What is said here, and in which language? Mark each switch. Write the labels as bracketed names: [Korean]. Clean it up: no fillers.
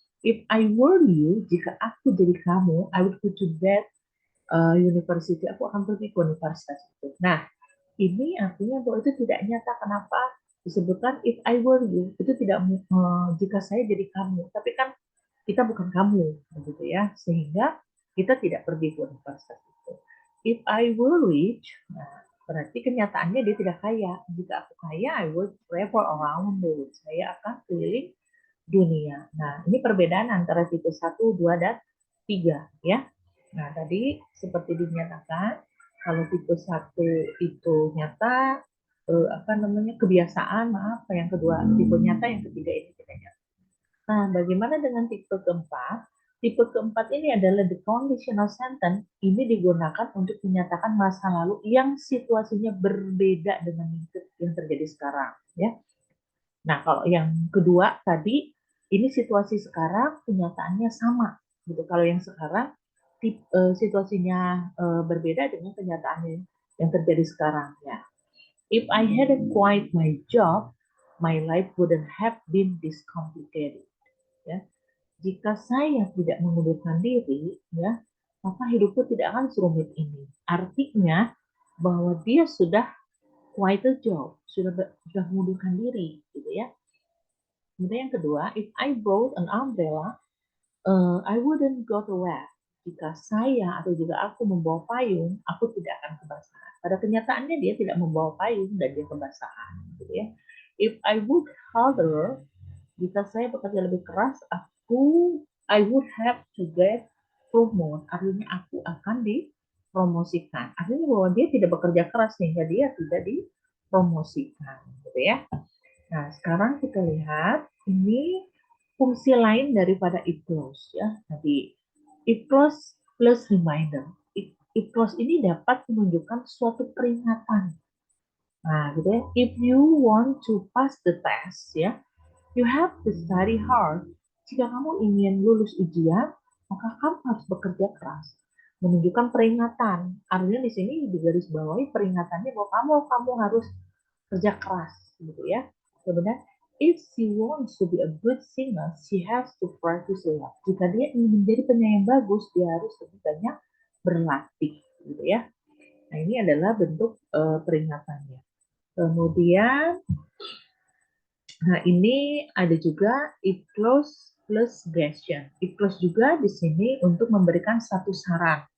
[English] If I were you, [Indonesian] jika aku jadi kamu, [English] I would go to that university. [Indonesian] Aku akan pergi ke universitas itu. Nah, ini artinya bahwa itu tidak nyata. Kenapa? disebutkan [English] if I were you, [Indonesian] itu tidak jika saya jadi kamu, tapi kan kita bukan kamu, begitu ya, sehingga kita tidak pergi ke universitas itu. [English] If I were rich, [Indonesian] nah, berarti kenyataannya dia tidak kaya. Jika aku kaya, [English] I would travel around the world. [Indonesian] Saya akan keliling dunia. Nah, ini perbedaan antara tipe 1, 2, dan 3 ya. Nah, tadi seperti dinyatakan, kalau tipe 1 itu nyata, apa namanya, kebiasaan, maaf, yang kedua tipe nyata, yang ketiga ini tidak nyata. Nah, bagaimana dengan tipe keempat? Tipe keempat ini adalah [English] the conditional sentence. [Indonesian] Ini digunakan untuk menyatakan masa lalu yang situasinya berbeda dengan yang terjadi sekarang. Ya. Nah, kalau yang kedua tadi, ini situasi sekarang, kenyataannya sama. Gitu. Kalau yang sekarang, situasinya berbeda dengan kenyataan yang terjadi sekarang. Ya. [English] If I hadn't quit my job, my life wouldn't have been this complicated. [Indonesian] Ya. Jika saya tidak mengundurkan diri, ya, maka hidupku tidak akan serumit ini. Artinya bahwa dia sudah [English] quit a job, [Indonesian] sudah mengundurkan diri, gitu ya. Kemudian yang kedua, [English] if I brought an umbrella, I wouldn't go to wet. [Indonesian] Jika saya atau jika aku membawa payung, aku tidak akan kebasahan. Pada kenyataannya dia tidak membawa payung dan dia kebasahan, gitu ya. [English] If I work harder, [Indonesian] jika saya bekerja lebih keras, [English] I would have to get promoted. [Indonesian] Artinya aku akan dipromosikan. Artinya bahwa dia tidak bekerja keras sehingga dia tidak dipromosikan, gitu ya. Nah, sekarang kita lihat ini fungsi lain daripada if clause ya. Tadi if clause plus reminder. If clause ini dapat menunjukkan suatu peringatan. Nah, gitu ya. [English] If you want to pass the test ya, you have to study hard. [Indonesian] Jika kamu ingin lulus ujian, maka kamu harus bekerja keras. Menunjukkan peringatan. Artinya di sini digarisbawahi peringatannya bahwa kamu harus kerja keras, gitu ya. Kemudian, [English] if she wants to be a good singer, she has to practice a lot. [Indonesian] Jika dia ingin menjadi penyanyi yang bagus, dia harus lebih banyak berlatih, gitu ya. Nah, ini adalah bentuk peringatannya. Kemudian, nah ini ada juga if clause plus suggestion. If clause juga di sini untuk memberikan satu saran.